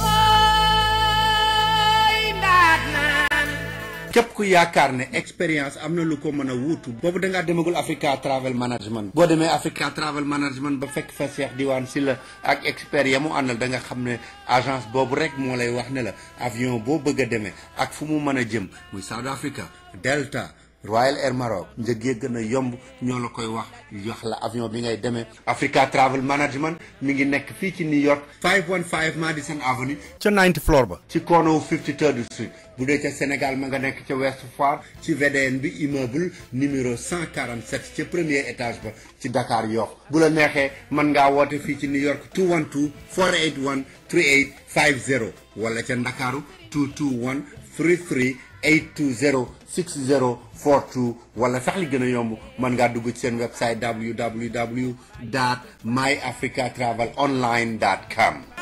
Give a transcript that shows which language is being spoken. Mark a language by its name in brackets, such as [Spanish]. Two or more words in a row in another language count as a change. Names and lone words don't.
[Wolof] képp ku yaakaar ne expérience am na lu ko mën a wuutu boobu da ngaa demagul Africa Travel Management boo demee Africa Travel Management ba fekk fa Cheikh Diwane Sylla ak expert ya mu àndal da nga xam ne agence boobu rek moo lay wax ne la avion boo bëgg a demee ak fu mu mën a jëm muy South Africa Delta Royal Air Maroc njëgee gën a yomb ñoo la koy wax jox la avion bi ngay demee. Africa Travel Management mi ngi nekk fii ci New York 515 Madison Avenue ca [English] 9th floor [Wolof] ba ci corner 53rd Street. bu dee ca Sénégal ma nga nekk ca West Foire ci VDN bi [French] immeuble numéro [Wolof] 147 ca [French] premier étage [Wolof] ba ci Dakar Yoff. bu la neexee mën ngaa woote fii ci New York 212 481 3850 wala ca Ndakaaru 221 33 820 6042 wala sax li gën a yomb mën ngaa dugg ci seen website www.myafricatravelonline.com.